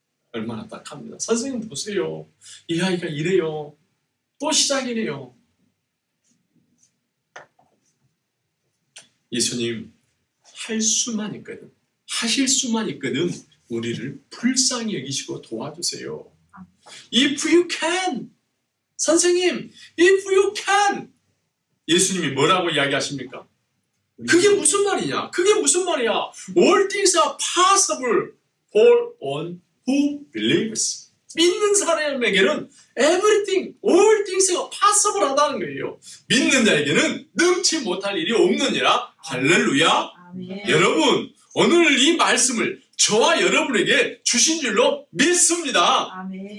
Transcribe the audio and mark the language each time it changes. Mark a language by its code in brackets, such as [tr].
[ko] 얼마나 딱합니다. 선생님 보세요. 이 아이가 이래요. 또 시작이래요. 예수님 할 수만 있거든. 하실 수만 있거든. 우리를 불쌍히 여기시고 도와주세요. [en] If you can. [ko] 선생님, [en] if you can. [ko] 예수님이 뭐라고 이야기하십니까? 그게 무슨 말이냐? 그게 무슨 말이야? [en] All things are possible for one who believes. [ko] 믿는 사람에게는 [en] everything, all things [ko] 가 possible 하다는 거예요. 믿는 자에게는 능치 못할 일이 없느니라. 할렐루야. 아멘. 여러분, 오늘 이 말씀을 저와 여러분에게 주신 줄로 믿습니다. 아멘.